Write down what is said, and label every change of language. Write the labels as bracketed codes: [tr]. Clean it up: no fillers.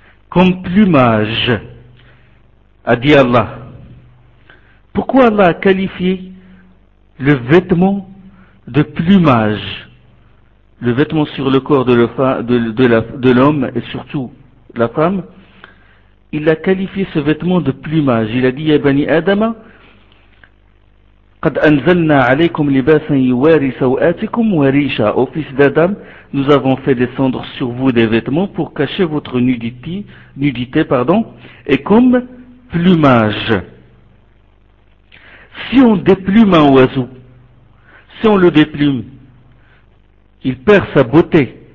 [fr] Comme plumage, a dit Allah. Pourquoi Allah a qualifié le vêtement de plumage? Le vêtement sur le corps de l'homme et surtout la femme, il a qualifié ce vêtement de plumage. Il a dit, [ar] Ya Bani Adama, قد أنزلنا عليكم لباسا يواري سوآتكم وريشا. [fr] Ô fils d'Adam, nous avons fait descendre sur vous des vêtements pour cacher votre nudité, pardon, et comme plumage. Si on déplume un oiseau, si on le déplume, il perd sa beauté.